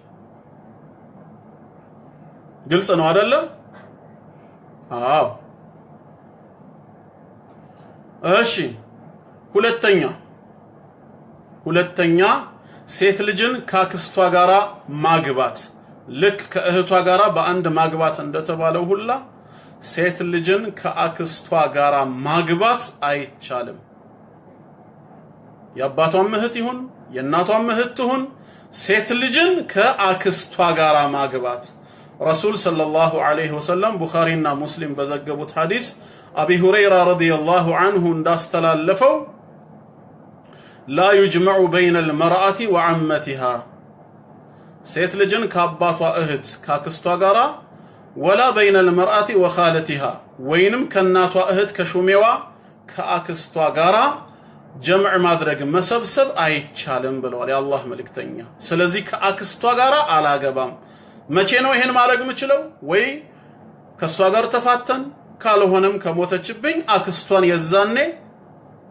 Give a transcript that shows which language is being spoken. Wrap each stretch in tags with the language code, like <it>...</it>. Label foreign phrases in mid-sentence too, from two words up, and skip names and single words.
<am>ግልጽ ነው አይደለ አዎ እሺ ሁለተኛ ሴት ልጅን ካክስቷ ጋራ ማግባት ልክ ከእህቷ ጋራ በአንድ ማግባት እንደተባለው ሁላ ሴት ልጅን ከአክስቷ ጋራ ማግባት አይቻልም የአባቷም እህት ይሁን የእናቷም እህት ይሁን ሴት ልጅን ከአክስቷ ጋራ ማግባት ረሱል</am> <ar>صلى الله عليه وسلم</ar> <am>ቡኻሪና ሙስሊም በዘገቡት ሐዲስ አቢ ሁረይራ</am> <ar>رضي الله عنه</ar> <am>እንዳስተላለፈው لا</am> <ar>يجمع بين المرأة وعمتها</ar> <am>ሴት ልጅን ከአባቷ እህት ካክስቷ ጋራ</am> <ar>ولا بين المرأة وخالتها</ar> <am>ወይንም ከናቷ እህት ከሹሜዋ ከአክስቷ ጋራ ጀምዕ ማድረግ መሰብሰብ አይቻልም ብለዋል የአላህ መልእክተኛ ስለዚህ ከአክስቷ ጋራ አላገባም መቼ ነው ይሄን ማድረግ የምችለው ወይ ከሷ ጋር ተፋተን ካልሆነም ከሞተችብኝ አክስቷን የዛኔ</am>